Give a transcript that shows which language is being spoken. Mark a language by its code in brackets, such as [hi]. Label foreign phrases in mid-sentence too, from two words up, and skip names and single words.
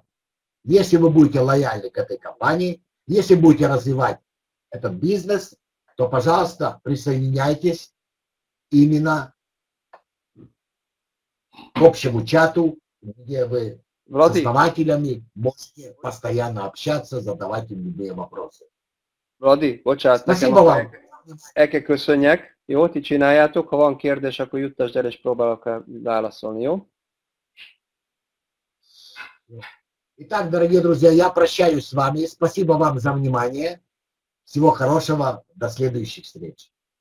[ru] Если вы будете лояльны к этой компании, если будете развивать этот бизнес, то, пожалуйста, присоединяйтесь именно к общему чату, где вы с основателями можете постоянно общаться, задавать им любые вопросы. [hu] Vladi, bocsánat, nekem el kell köszönjek. Jó, ti csináljátok. Ha van kérdés, akkor juttasd el, és próbálok válaszolni, jó? [ru] Итак, дорогие друзья, я прощаюсь с вами. Спасибо вам за внимание. Всего хорошего. До следующих встреч.